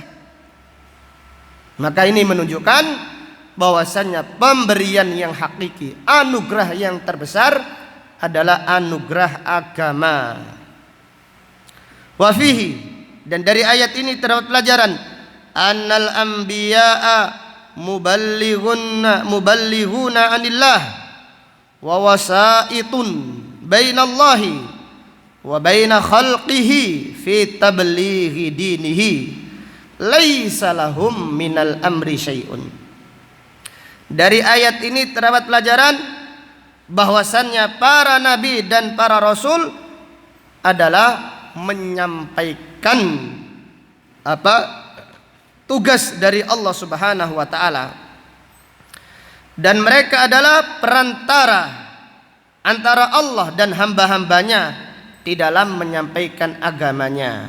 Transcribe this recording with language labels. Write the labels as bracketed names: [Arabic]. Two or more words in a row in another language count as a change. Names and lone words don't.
[Indonesian] Maka ini menunjukkan bahwasannya pemberian yang hakiki, anugerah yang terbesar adalah anugerah agama. [Arabic] وفيه, [Indonesian] dan dari ayat ini terdapat pelajaran [Arabic] أن الأنبياء مبلغون عن الله وواسطة بين الله وبين خلقه في تبليغ دينه ليس لهم من الأمر شيء. [Indonesian] Dari ayat ini terdapat pelajaran bahwasannya para nabi dan para rasul adalah menyampaikan tugas dari Allah [Arabic] سبحانه وتعالى, [Indonesian] dan mereka adalah perantara antara Allah dan hamba-hambanya di dalam menyampaikan agamanya.